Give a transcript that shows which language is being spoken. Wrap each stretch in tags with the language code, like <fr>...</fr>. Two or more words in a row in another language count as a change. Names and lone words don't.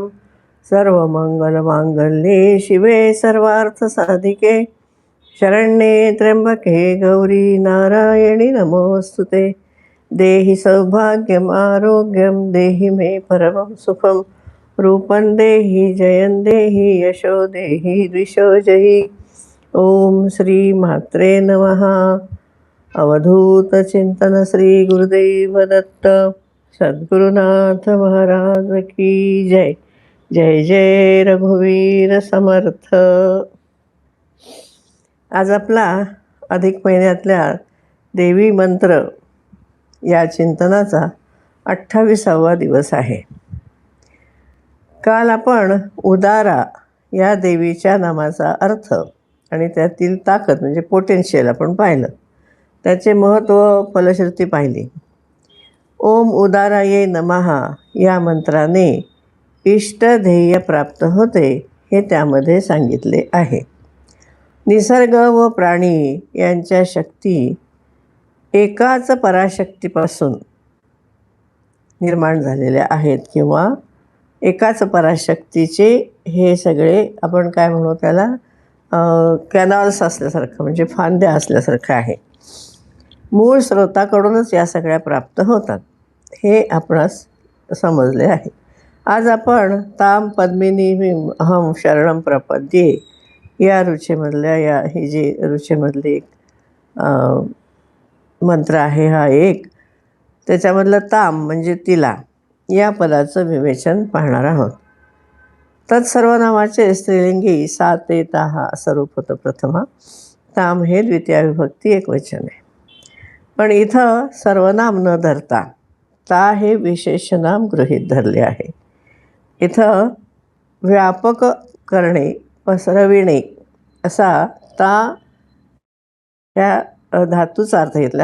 <sa>सर्वमङ्गलमाङ्गल्ये शिवे सर्वार्थसाधिके शरण्ये त्र्यम्बके गौरी नारायणि नमोऽस्तुते। देहि सौभाग्यम् आरोग्यं देहि मे परमं सुखं। रूपं देहि जयं देहि यशो देहि द्विषो जयि। ओम श्री मात्रे नमः।</sa> <mr>अवधूत चिंतन श्री गुरुदेव दत्त सद्गुरुनाथ महाराज की जय। जय जय रघुवीर समर्थ। आज आपला अधिक महिन्यातल्या देवी मंत्र या चिंतनाचा 28वा दिवस आहे. काल आपण उदारा या देवीच्या नामाचा अर्थ आणि त्यातील ताकद म्हणजे पोटेन्शियल आपण पाहिलं. त्याचे महत्त्व, फलश्रुती पाहिली.</mr> <sa>ओम उदाराये नमः</sa> <mr>या मंत्राने इष्टध्येय प्राप्त होते हे त्यामध्ये सांगितले आहे. निसर्ग व प्राणी यांच्या शक्ती एकाच पराशक्तीपासून निर्माण झालेल्या आहेत किंवा एकाच पराशक्तीचे हे सगळे आपण काय म्हणू त्याला कॅनॉल्स असल्यासारखं म्हणजे फांद्या असल्यासारखं आहे. मूळ स्रोताकडूनच या सगळ्या प्राप्त होतात हे आपणास समजले आहे. आज आपण</mr> <sa>ताम पद्मिनी अहम शरणम प्रपद्ये</sa> <mr>या रुचेमधल्या ही जी रुचेमधली एक मंत्र आहे हा एक, त्याच्यामधलं ताम म्हणजे तिला या पदाचं विवेचन पाहणार आहोत. तत्सर्वनामाचे स्त्रीलिंगी सा ते ताहा असं रूप होतं प्रथमा. ताम हे द्वितीय विभक्ती एकवचन आहे. पण इथं सर्वनाम न धरता ता हे विशेषनाम गृहीत धरले आहे. इथं व्यापक करणे, पसरविणे असा ता ह्या धातूचा अर्थ घेतला.</mr>